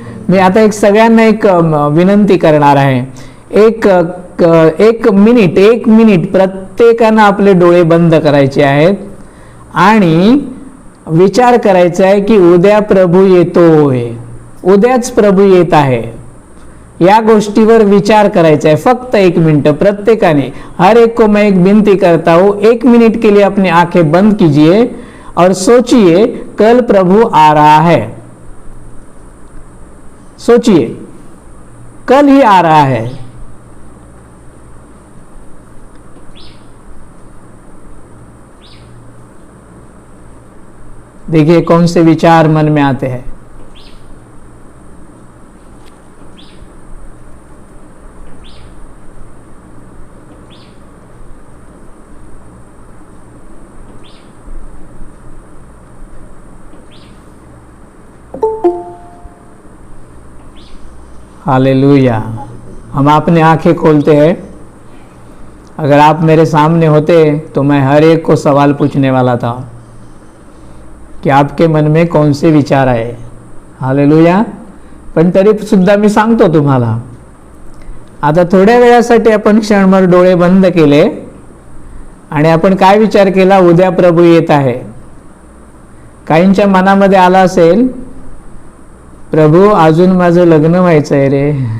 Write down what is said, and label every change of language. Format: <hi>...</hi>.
<mr>मी आता एक सगळ्यांना एक विनंती करणार आहे. एक मिनिट प्रत्येकानं आपले डोळे बंद करायचे आहेत आणि विचार करायचा आहे की उद्या प्रभू येतोय, उद्याच प्रभू येत आहे. या गोष्टीवर विचार करायचा है. फक्त 1 मिनट प्रत्येकाने,</mr> <hi>हर एक को मैं एक विनती करता हूं, 1 मिनट के लिए अपनी आंखें बंद कीजिए और सोचिए कल प्रभु आ रहा है. सोचिए, कल ही आ रहा है. देखिए कौन से विचार मन में आते हैं. हालेलुया. हम अपनी आंखें खोलते हैं. अगर आप मेरे सामने होते तो मैं हर एक को सवाल पूछने वाला था की आपके मन में कौन से विचार आहे. हालेलुया.</hi> <mr>पण तरी सुद्धा मी सांगतो तुम्हाला. आता थोड्या वेळासाठी आपण क्षणभर डोळे बंद केले आणि आपण काय विचार केला? उद्या प्रभू येत आहे. काहींच्या मनामध्ये आला असेल, प्रभू अजून माझं लग्न व्हायचंय रे.</mr>